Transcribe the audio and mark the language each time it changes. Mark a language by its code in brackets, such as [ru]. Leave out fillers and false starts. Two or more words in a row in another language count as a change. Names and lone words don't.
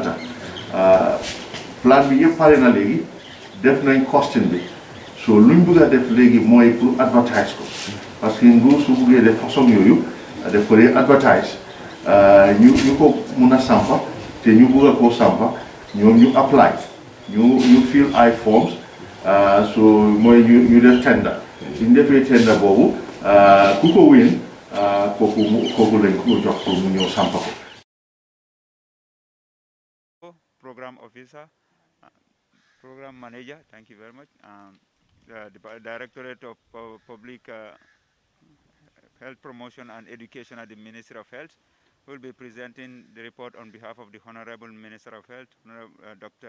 [wo] plan bi yëpp pare na léegi def nañ costing bi so luñ bëgg a def léegi mooy pour advertise ko parce que nguur su buggee def façon yooyu def ko dee advertise ñu ko mun a sampa te ñu bëgg a koo sampa ñoom ñu apply ñu fill ay forms so mooy ñu def tender suñ defee tender boobu ku ko win kooku lañ ko jox pour mu ñëw sampa ko. [en] Program officer, program manager, thank you very much. The Directorate of Public Health Promotion and Education at the Ministry of Health will be presenting the report on behalf of the Honorable Minister of Health, Dr.